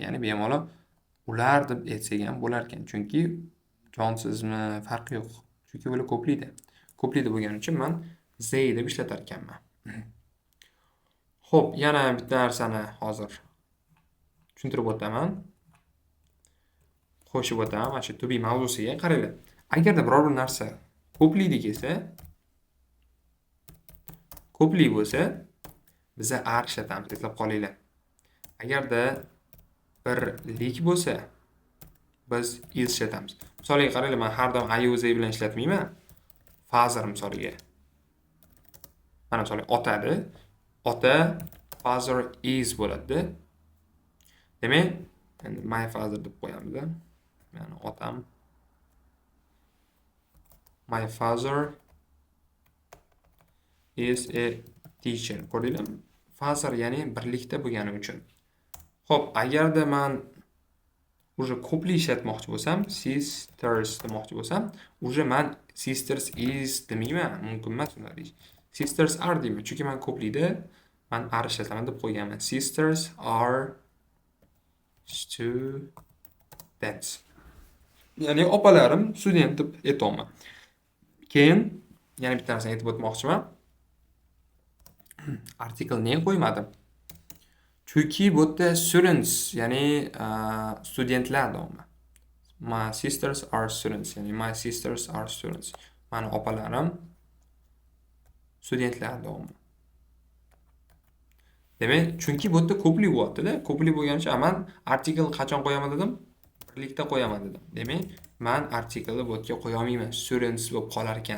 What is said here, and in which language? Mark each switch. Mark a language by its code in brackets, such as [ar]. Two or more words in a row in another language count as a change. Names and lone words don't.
[uz] Ya'ni bemalol ular deb aytsak ham bo'lar ekan. Chunki jonsizmi, farqi yo'q. Chunki ular ko'plikda. Ko'plikda bo'lgani uchun men they deb ishlatar ekanman. Xo'p, yana bitta narsani hozir tushuntirib o'taman. Qo'shib o'taman mana shu [en] to be [uz] mavzusiga. Qaranglar. Agarda biror bir narsa ko'plikda kelsa, ko'plik bo'lsa, biz are ishlatamiz, eslab qolinglar. Agarda birlik bo'lsa, biz is ishlatamiz. Misoliga qaranglar, men har doim I o'zi bilan ishlatmayman. Father misoliga. Mana misol otadi. Ota [en] father is [uz] bo'ladi. Demak, endi [en] my father [uz] deb qo'yamiz. Ya'ni otam. [en] My father is a teacher. [uz] Ko'rdinglarmi? Fasr ya'ni birlikda bo'lgani uchun. Xo'p, agarda men уже ko'pli ishlatmoqchi bo'lsam, sisters demoqchi bo'lsam, уже men [en] sisters is [uz] demayman, mumkin emas uni deyish. [en] Sisters are [uz] deyman, chunki men ko'plida men are ishlataman deb qo'yganman. [en] Sisters are students. [uz] Ya'ni opalarim student deb aytayman. Keyin yana bitta narsani aytib o'tmoqchiman. Article nega qo'ymadim? Chunki bu yerda students, ya'ni studentlar deyapman. [en] My sisters are students, ya'ni my sisters are students. [uz] Mani opalarim studentlar deyapman. Demak, chunki bu yerda ko'plik bo'lyapti-da. Ko'plik bo'lganicha men article qachon qo'yaman dedim? Birlikda qo'yaman dedim. Demak, men article'ni bu yerga qo'ya olmayman. Students bo'lib qolar ekan.